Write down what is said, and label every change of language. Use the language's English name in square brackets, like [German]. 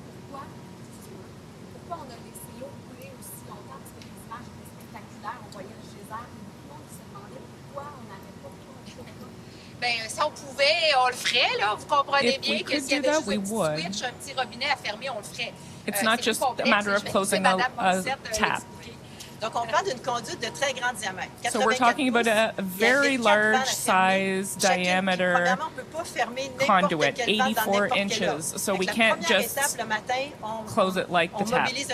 [French] Pourquoi on a laissé l'eau couler aussi longtemps? Parce que les images étaient spectaculaires. On voyait le geyser. Tout le monde se demandait pourquoi on n'avait pas tout. Ben, si on pouvait, on le ferait, là. Vous comprenez bien que s'il y avait juste un petit switch, un petit robinet à fermer, on le ferait. [English] It's not just a matter of closing a tap. [French] Donc, on parle d'une conduite de très grand diamètre. [English] So we're talking about a very large size diameter conduit, 84 inches. So we can't just close it like the tap.